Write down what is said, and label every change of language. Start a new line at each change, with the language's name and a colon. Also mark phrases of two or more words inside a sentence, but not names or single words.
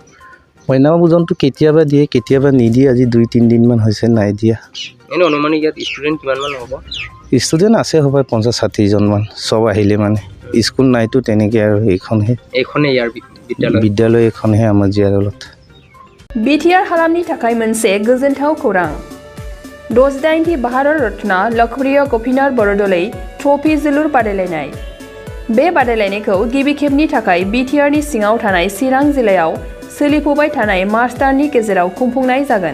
Assamese: মধ্যাহ্ন ভোজনটো কেতিয়াবা দিয়ে, কেতিয়াবা নিদিয়ে। আজি 2-3 দিনমান হৈছে নাই দিয়া। এনে অনুমানিক ইয়াত ষ্টুডেণ্ট কিমানমান হ'ব? ষ্টুডেণ্ট আছে হ'ব 50-60 জনমান, চব আহিলে মানে। স্কুল নাইতো তেনেকৈ, আৰু এইখনেই ইয়াৰ বিদ্যালয় এইখনহে আমাৰ জিয়াদলত।
Bodo: BTR हालामनि थाखाय मोनसे गोजोनथाव खौरां। 68थि भारत रत्न लखप्रिय गपिनाथ बरदलै ट्रफी जोलुर बादायलायनाय। बे बादायलायनायखौ गिबि खेबनि थाखाय BTRनि सिङाव थानाय चिरां जिल्लायाव सोलिफुबाय थानाय मार्च दाननि गेजेराव खुंफुंनाय जागोन।